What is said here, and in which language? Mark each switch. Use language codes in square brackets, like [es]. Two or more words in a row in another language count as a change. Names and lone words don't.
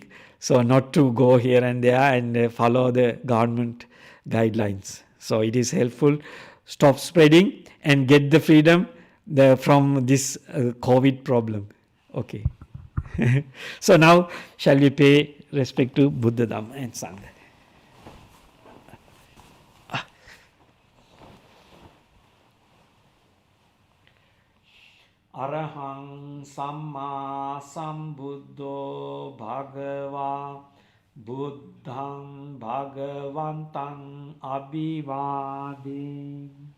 [en] So not to go here and there and follow the government guidelines. So it is helpful. Stop spreading and get the freedom from this COVID problem. Okay. So now shall we pay respect to Buddha, Dhamma and Sangha. [pi] Arahang Samma Sambuddho Bhagava Buddhang Bhagavantang Abhivade